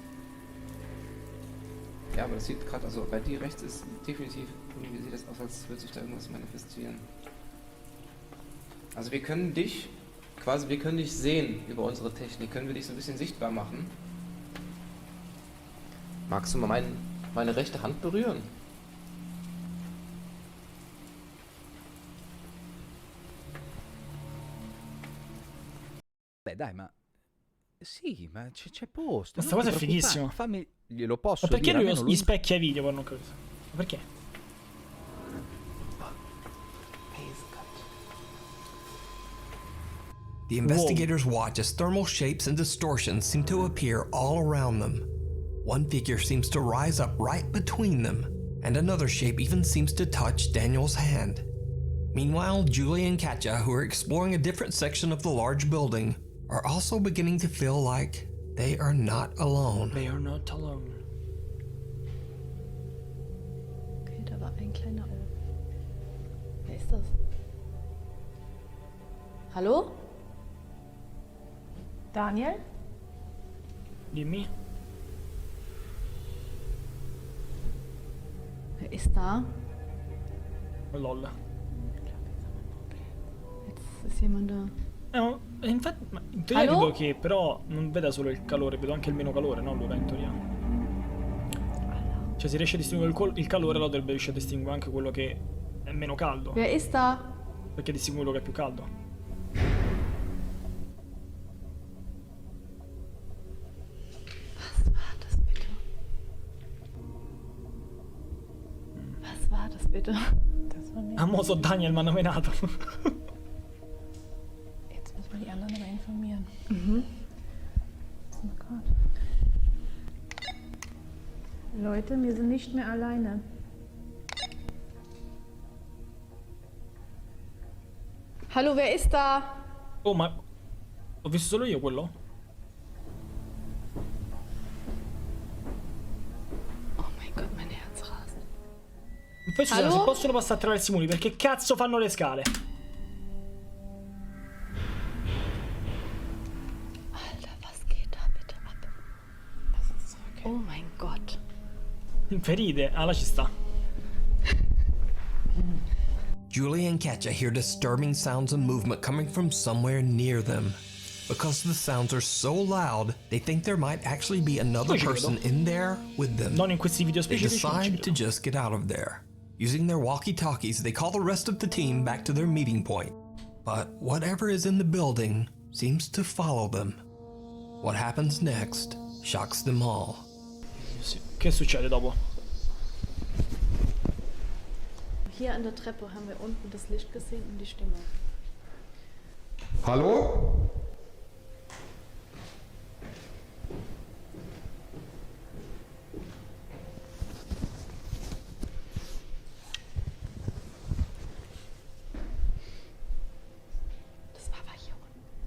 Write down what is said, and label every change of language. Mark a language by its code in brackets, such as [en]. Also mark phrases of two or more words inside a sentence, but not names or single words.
[de] Ja, aber das sieht gerade, also bei dir rechts ist definitiv, irgendwie sieht das aus, als würde sich da irgendwas manifestieren. Also wir können dich sehen über unsere Technik, können wir dich so ein bisschen sichtbar machen. Magst du mal meine rechte Hand berühren? [it] Beh, dai, ma... Sì, ma c'è posto. Questa non cosa ti è preoccupare. fighissima. Fammi... Glielo posso Ma perché dire, lui almeno gli specchia i video poi non capisco? Ma perché? [en] The investigators watch as thermal shapes and distortions seem to appear all around them. One figure seems to rise up right between them, and another shape even seems to touch Daniel's hand. Meanwhile, Julie and Katja, who are exploring a different section of the large building, are also beginning to feel like they are not alone. They are not alone. [de] Okay, da war ein kleiner Elf. Wer ist das? Hallo? Daniel? [it] Dimmi. [de] Wer ist da? [en] Oh, lol. [de] Jetzt ist jemand da. [it] Infatti, ma in teoria Allo? vedo che però non veda solo il calore, vedo anche il meno calore, no? Allora in teoria. Cioè se riesce a distinguere il calore, allora dovrebbe riuscire a distinguere anche quello che è meno caldo. [de] Wer ist da? [it] Perché distingue quello che è più caldo. [de] Was war das bitte? war das bitte? Das war nicht. [it] Famoso Daniel mi hanno menato. [de] Jetzt müssen wir die anderen aber informieren. Oh Gott. Leute, wir sind nicht mehr alleine. Hallo, wer ist da? [it] Oh, ma ho visto solo io quello? [de] Oh mein Gott, mein Herz rast. [it] Poi scusate, Allo? se possono passare attraverso i muri, perché cazzo fanno le scale? [de] Alter, was geht da bitte ab? Oh mein Gott. [it] Ferite? Ah, là ci sta. [en] Julie and Katja hear disturbing sounds and movement coming from somewhere near them. Because the sounds are so loud, they think there might actually be another person in there with them. [it] Non in questi video [en] They [it] specifici. [en] decide to just get out of there. Using their walkie-talkies, they call the rest of the team back to their meeting point. But whatever is in the building seems to follow them. What happens next shocks them all. [it] Sì. Che succede dopo? [de] Hier an der Treppe haben wir unten das Licht gesehen und die Stimme. Hallo? Das war aber hier unten.